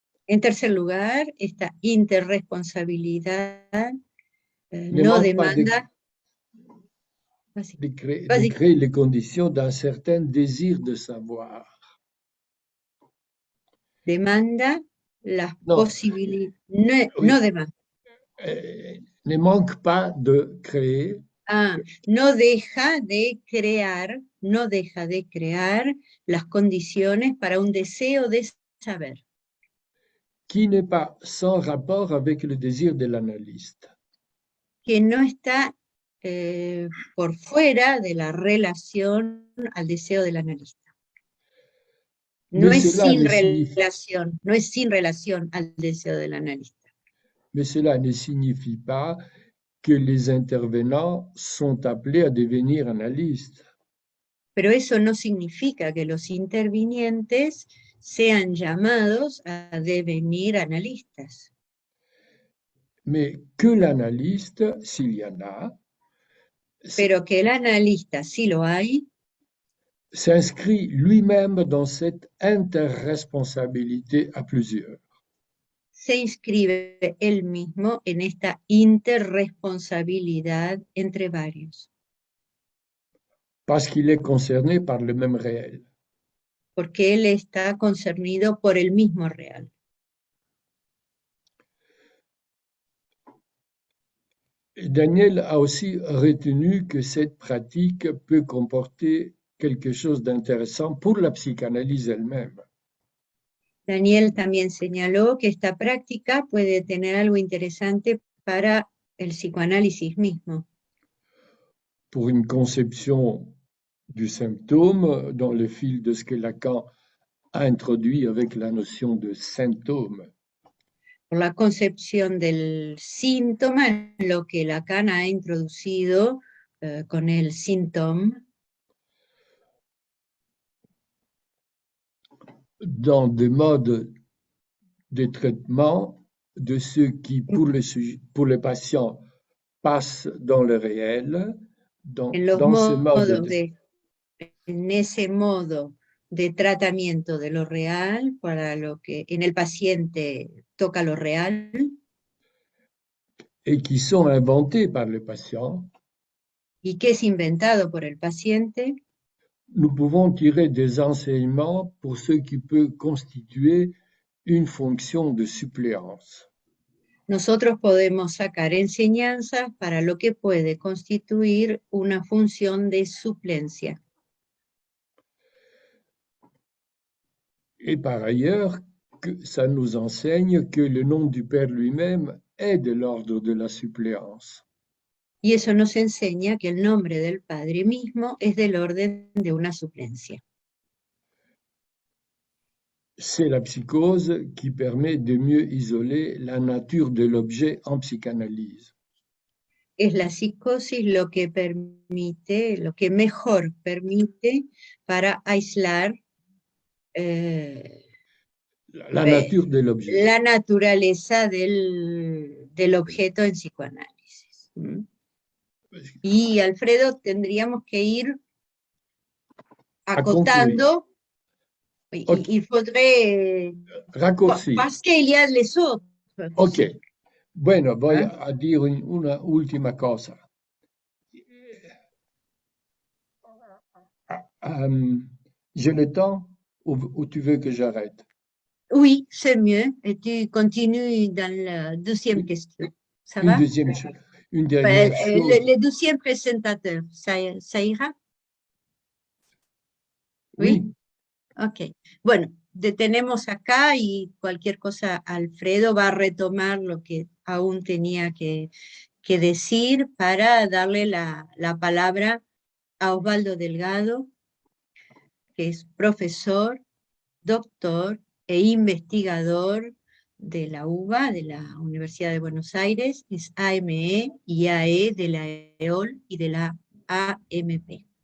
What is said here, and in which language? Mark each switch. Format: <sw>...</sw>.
<es>En tercer lugar, esta interresponsabilidad no demanda</es> <fr>de créer les conditions d'un certain désir de savoir.</fr> <es>Demanda las posibilidades, no demanda.</es> <fr>Ne manque pas de créer.</fr> <es>No deja de crear las condiciones para un deseo de saber.</es> <fr>Qui n'est pas sans rapport avec le désir de l'analyste.</fr> <es>Que no está por fuera de la relación al deseo del analista. No es sin relación al deseo del analista.</es> <fr>Mais cela ne signifie pas que les intervenants sont appelés à devenir analystes.</fr> <es>Pero eso no significa que los intervinientes sean llamados a devenir analistas.</es> <fr>Mais que l'analyste, s'il y en a,</fr> <es>pero que el analista, si lo hay,</es> <fr>s'inscrit lui-même dans cette interresponsabilité à plusieurs.</fr> <es>se inscribe él mismo en esta interresponsabilidad entre varios,</es> <fr>Parce qu'il est concerné par le même réel.</fr> <es>porque él está concernido por el mismo real.</es> <fr>Daniel a aussi retenu que cette pratique peut comporter quelque chose d'intéressant pour la psychanalyse elle-même.</fr> <es>Daniel también señaló que esta práctica puede tener algo interesante para el psicoanálisis mismo,</es> <fr>Pour une conception du symptôme dans le fil de ce que Lacan a introduit avec la notion de symptôme.</fr> <es>por la concepción del síntoma, en lo que Lacan ha introducido con el síntoma,</es> <fr>dans des modes de traitement de ceux qui, pour les patients, passent dans le réel, dans ce mode</fr> <es>en ese modo de tratamiento de lo real, para lo que en el paciente toca lo real,</es> <fr>et qui sont inventés par le patient,</fr> <es>y que es inventado por el paciente,</es> <fr>nous pouvons tirer des enseignements pour ce qui peut constituer une fonction de suppléance.</fr> <es>nosotros podemos sacar enseñanzas para lo que puede constituir una función de suplencia.</es> <fr>Et par ailleurs, que ça nous enseigne que le nom du Père lui-même est de l'ordre de la suppléance.</fr> <es>Y eso nos enseña que el nombre del Padre mismo es del orden de una suplencia.</es> <fr>C'est la psychose qui permet de mieux isoler la nature de l'objet en psychanalyse.</fr> <es>Es la psicosis lo que permite, lo que mejor permite para aislar</es> <fr>la nature de l'objet.</fr> <es>La naturaleza del objeto en psicoanálisis. Y Alfredo, tendríamos que ir acotando.</es> <fr>Il faudrait parce qu'il y a les autres. Ok.</fr> <es>Bueno, voy a dire una última cosa.</es> <fr>J'ai le temps ou tu veux que j'arrête? Oui, c'est mieux. Et tu continues dans la deuxième question. Ça va? Une dernière chose. Le deuxième présentateur, ça ira? Oui. Ok.</fr> <es>Bueno, detenemos acá y cualquier cosa Alfredo va a retomar lo que aún tenía que decir para darle la palabra a Osvaldo Delgado, que es profesor, doctor e investigador de la UBA, de la Universidad de Buenos Aires, es AME y AE de la EOL y de la AMP.</es>